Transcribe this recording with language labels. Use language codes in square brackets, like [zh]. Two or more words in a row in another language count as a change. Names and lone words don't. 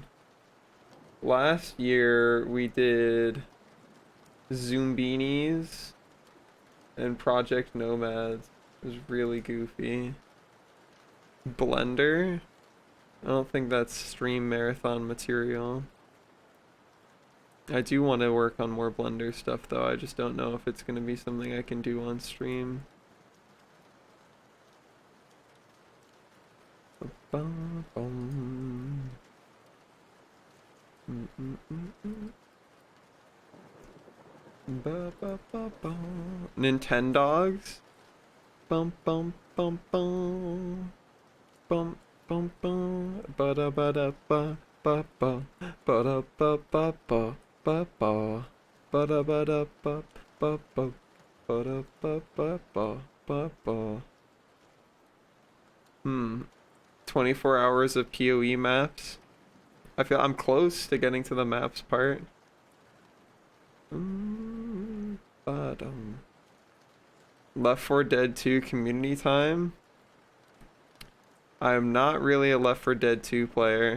[en] Last year we did Zoombinis and Project Nomads. It was really goofy. Blender? I don't think that's stream marathon material. I do want to work on more Blender stuff though. I just don't know if it's going to be something I can do on stream. Ba-bum. Ba-ba-ba-ba. Nintendogs? Bum bum bum bum. Bum bum bum. Ba-da-ba-da-ba. Ba-ba. Ba-da-ba-ba-ba. Ba-ba. Ba-da-ba-da-ba. Ba-ba. Ba-da-ba-ba-ba. Ba-ba. 24 hours of PoE maps. I feel I'm close to getting to the maps part. But Left 4 Dead 2 community time. I'm not really a Left 4 Dead 2 player.